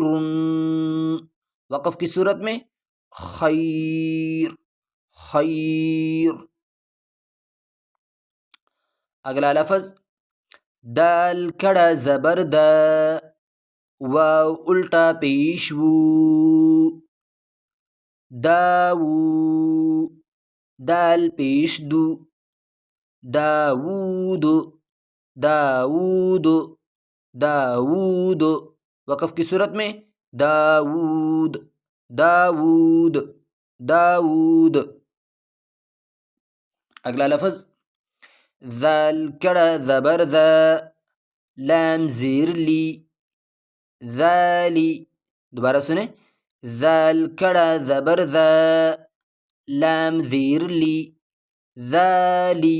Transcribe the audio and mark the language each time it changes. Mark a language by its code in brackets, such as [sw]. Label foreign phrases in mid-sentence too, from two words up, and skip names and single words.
[ur] وقف کی صورت میں خیر خیر۔ اگلا لفظ دال کڑا زبر دا، واو الٹا پیش وو، داوو دال پیش دو، داوود داوود داوود۔ وقف کی صورت میں داوود داوود داوود۔ اگلا لفظ ذال کڑا زبر ذا، لام زیر لی، ذالی۔ دوبارہ سنیں، ذال کڑا زبر ذا، لام زیر لی، ذالی۔